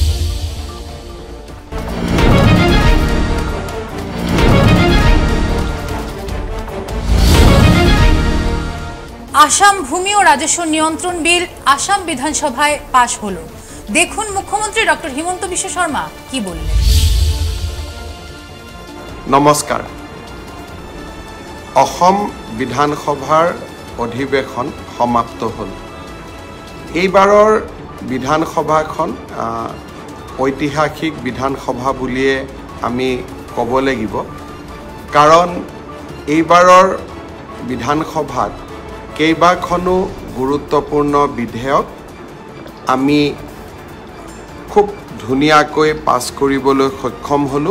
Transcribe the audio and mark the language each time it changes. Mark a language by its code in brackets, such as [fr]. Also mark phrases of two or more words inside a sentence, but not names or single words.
[bn] আসাম ভূমি ও রাজস্ব নিয়ন্ত্রণ বিল আসাম বিধানসভায় পাশ হলো। দেখুন মুখ্যমন্ত্রী ডক্টর হিমন্ত বিশ্ব শর্মা কি বললেন। [as] নমস্কাৰ। অসম বিধানসভাৰ অধিৱেশন সমাপ্ত হ'ল। এইবাৰৰ বিধানসভাখন ঐতিহাসিক বিধানসভা বুলিয়ে আমি ক'ব লাগিব, কাৰণ এইবাৰৰ বিধানসভাত কেইবাখনো গুৰুত্বপূৰ্ণ বিধেয়ক আমি খুব ধুনীয়াকৈ পাছ কৰিবলৈ সক্ষম হ'লোঁ।